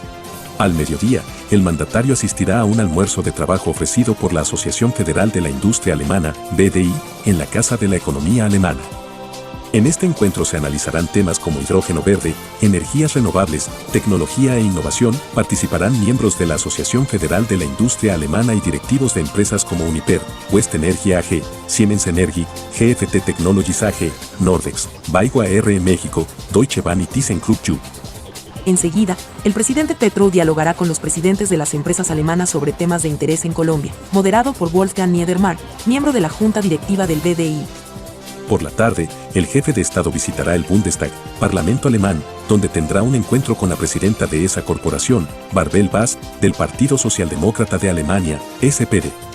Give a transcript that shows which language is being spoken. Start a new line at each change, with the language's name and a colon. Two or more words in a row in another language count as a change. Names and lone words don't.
Spanish: Al mediodía, el mandatario asistirá a un almuerzo de trabajo ofrecido por la Asociación Federal de la Industria Alemana, BDI, en la Casa de la Economía Alemana. En este encuentro se analizarán temas como hidrógeno verde, energías renovables, tecnología e innovación. Participarán miembros de la Asociación Federal de la Industria Alemana y directivos de empresas como Uniper, West Energy AG, Siemens Energy, GFT Technologies AG, Nordex, Baigua R México, Deutsche Bahn y ThyssenKrupp. Enseguida, el presidente Petro dialogará con los presidentes de las empresas alemanas sobre temas de interés en Colombia, moderado por Wolfgang Niedermark, miembro de la Junta Directiva del BDI. Por la tarde, el jefe de Estado visitará el Bundestag, Parlamento alemán, donde tendrá un encuentro con la presidenta de esa corporación, Bärbel Baas, del Partido Socialdemócrata de Alemania, SPD.